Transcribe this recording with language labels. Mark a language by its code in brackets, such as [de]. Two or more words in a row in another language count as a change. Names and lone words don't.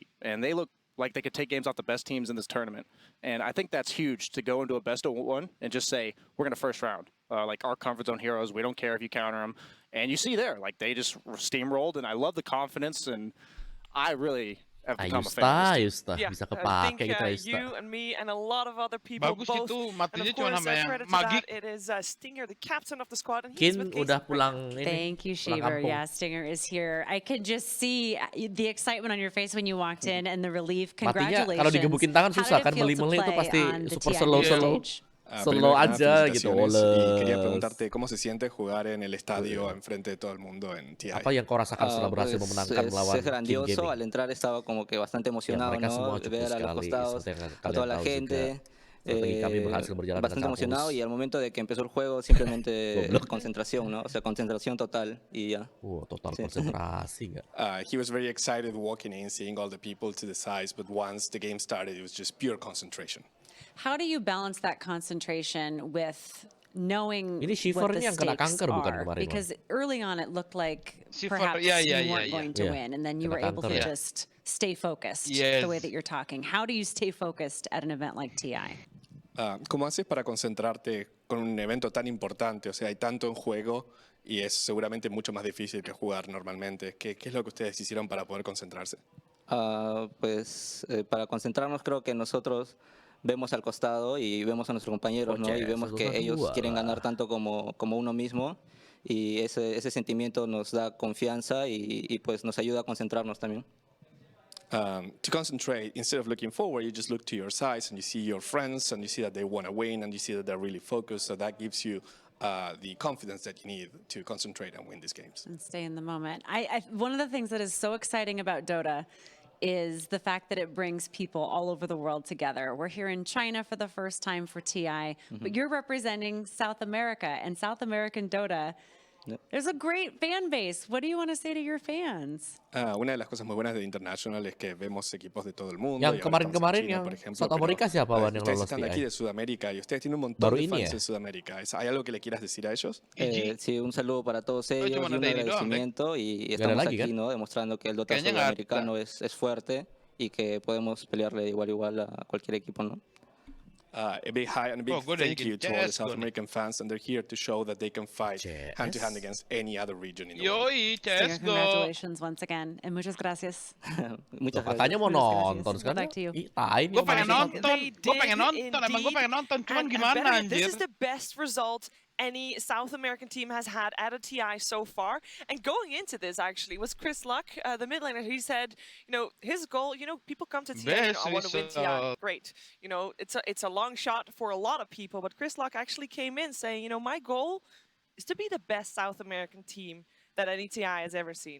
[en] And they looked like they could take games off the best teams in this tournament. And I think that's huge to go into a best of 1 and just say, we're going to first round. Like our comfort zone heroes, we don't care if you counter them. And you see there, like they just steamrolled, and I love the confidence, and I really... [id] Ayusta, [en] Yeah, [id] bisa [en] I [id] kepake [en] think [id] kita Ayusta. [en] you and me and a lot of other people [id] Bagus [en] both. [id] itu, [en] And [id] matinya [en] of [id] cuma [en] course, [id] nama yang [en] credit to Magik. that, it is Stinger, the captain of the squad, and he's Kin with [id] udah [en] Casey. [id] pulang ini. [en] Thank you, [id] pulang [en] Shiver. [id] kampung. [en] Yeah, Stinger is here. I could just see the excitement on your face when you walked in and the relief. [id] Matinya [en] Congratulations. [id] kalau digebukin tangan [en] How [id] susah [en] did it [id] kan, [en] feel to [id] meli-meli itu [en] play [id] pasti [en] on the [id] super [en] TI [id] slow [en] stage? [id] slow aja gitu. [es] Y quería preguntarte cómo se siente jugar en el estadio enfrente de todo el mundo en TI. [id] Apa yang kau rasakan setelah berhasil memenangkan melawan [es] Es grandioso. [id] King [es] Al entrar estaba como que bastante emocionado, [id] mereka [es] ¿no? [id] semua cukup [es] Ver a los [id] sekali, [es] costados, [id] seperti yang [es] a [id] kalian [es] toda la [id] tahu [es] gente. [id] Strategi kami berhasil berjalan [es] Bastante [id] dengan [es] emocionado [id] sangat [es] y al momento de que empezó el juego simplemente concentración, ¿no? O sea, concentración total y ya. [id] total konsentrasi nggak? [en] He was very excited walking in, seeing all the people to the sides, but once the game started, it was just pure concentration. How do you balance that concentration with knowing [id] Ini [en] what [id] Shiver [en] the [id] ini yang kena [en] stakes [id] kanker bukan [en] are? [id] kemarin, [en] Because early on it looked like [id] Shiver, [en] perhaps [id] yeah, [en] you weren't going to [id] Yeah, [en] win, and then you [id] kena [en] were able to [id] kanker, [en] just stay focused Yes. the way that you're talking. How do you stay focused at an event like TI? [es] ¿Cómo haces para concentrarte con un evento tan importante? O sea, hay tanto en juego y es seguramente mucho más difícil que jugar normalmente. ¿Qué es lo que ustedes hicieron para poder concentrarse? Pues para concentrarnos creo que nosotros vemos al costado y vemos a nuestros compañeros, ¿no? Y vemos que ellos quieren ganar tanto como uno mismo y ese sentimiento nos da confianza y pues nos ayuda a concentrarnos también. To concentrate, instead of looking forward, you just look to your sides and you see your friends and you see that they want to win and you see that they're really focused. So that gives you the confidence that you need to concentrate and win these games. And stay in the moment. [en] One of the things that is so exciting about Dota is the fact that it brings people all over the world together. We're here in China for the first time for TI, but you're representing South America and South American Dota. There's a great fan base. What do you want to say to your fans? [es] Una de las cosas muy buenas de International es que vemos equipos de todo el mundo. [id] Yang kemarin-kemarin yang South America siapa Wan yang [es] ustedes [id] lolos [es] están [id] TI? [es] aquí de Sudamérica y ustedes tienen un montón [id] Baru [es] de [id] ini [es] fans [id] ya? [es] en Sudamérica. ¿Hay algo que le quieras decir a ellos? Sí, un saludo para todos ellos y un agradecimiento y estamos [id] lagi, [es] aquí, [id] kan? [es] ¿no? Demostrando que el Dota [id] Kayaknya nggak [es] sudamericano es fuerte y que podemos pelearle igual a cualquier equipo, ¿no? [en] A big hi and a big Oh, good, thank you you can to all the chess, South good. American fans, and they're here to show that they can fight hand to hand Chess. against any other region in the world. [id] Yoi, [en] Stinger, let's go. congratulations once again, and [es] muchas gracias. Muchas [id] Tuh, [es] gracias. [id] katanya mau [es] Muchas gracias. [id] nonton sekarang. [en] Back to you. [id] Ih, tai nih Gue orang pengen ini. nonton, emang gue pengen nonton, cuman [en] And [id] gimana [en] better yet, [id] anjir? [en] this is the best result any South American team has had at a TI so far. And going into this, actually, was Chris Luck, the mid laner. He said, you know, his goal, you know, people come to TI and I want to win TI. Great. You know, it's a long shot for a lot of people, but Chris Luck actually came in saying, you know, my goal is to be the best South American team that any TI has ever seen.